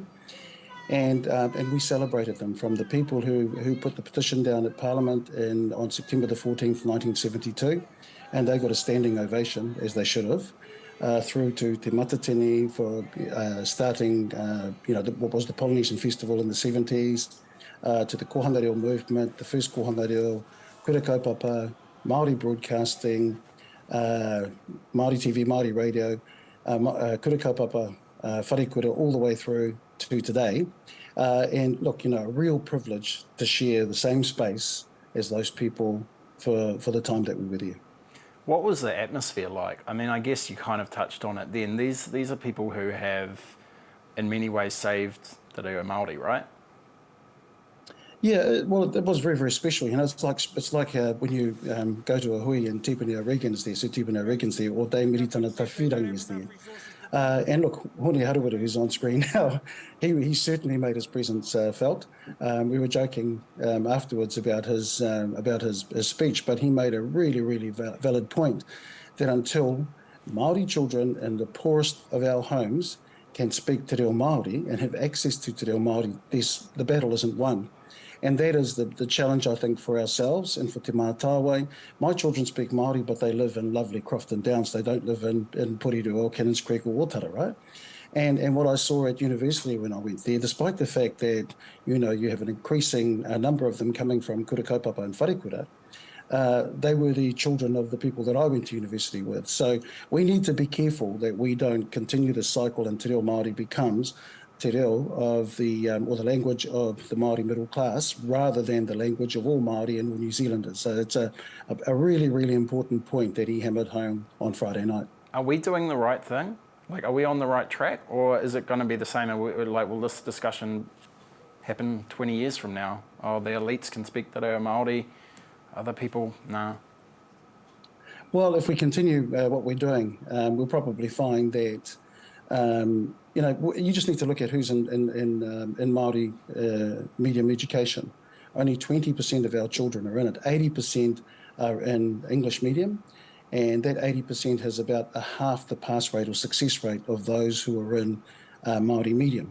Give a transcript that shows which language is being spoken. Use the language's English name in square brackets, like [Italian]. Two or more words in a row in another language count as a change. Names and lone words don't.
[English] And we celebrated them, from the people who put the petition down at Parliament on September the 14th, 1972, and they got a standing ovation, as they should have, through to Te Matatini for starting, what was the Polynesian Festival in the 70s, to the Kohanga Reo movement, the first Kohanga Reo, Kura Kaupapa, Māori broadcasting, Māori TV, Māori radio, Kura Kaupapa, wharekura, all the way through to today. And look, a real privilege to share the same space as those people for the time that we were there. What was the atmosphere like? I mean, I guess you kind of touched on it then. These are people who have, in many ways, saved [Māori] te reo Māori, [English] right? Yeah, well, it was very, very special. It's like when you go to a hui and Tupuni O'Regan's there, so Tupuni O'Regan's there, or Dame Miritana Tawhirangi is there. And look, Hone Harawira, who's on screen now, he certainly made his presence felt. We were joking afterwards about his speech, but he made a really, really valid point that until Māori children in the poorest of our homes can speak [Māori] te reo Māori [English] and have access to [Māori] te reo Māori, [English] the battle isn't won. And that is the challenge, I think, for ourselves and for Te Mātāwai. My children speak Māori, but they live in lovely Crofton Downs. They don't live in Poriru or Cannons Creek or Otara, right? And what I saw at university when I went there, despite the fact that, you have an increasing number of them coming from Kura Kaupapa and Wharekura, they were the children of the people that I went to university with. So we need to be careful that we don't continue the cycle and [Māori] te reo Māori [English] becomes [Māori] te reo [English] of or the language of the Māori middle class, rather than the language of all Māori and all New Zealanders. So it's a really, really important point that he hammered home on Friday night. Are we doing the right thing? Like, are we on the right track, or is it going to be the same? Will this discussion happen 20 years from now? Oh, the elites can speak [Māori] te reo Māori, [English] other people, nah. Well, if we continue what we're doing, we'll probably find that you just need to look at who's in Māori medium education. Only 20% of our children are in it. 80% are in English medium, and that 80% has about a half the pass rate or success rate of those who are in Māori medium.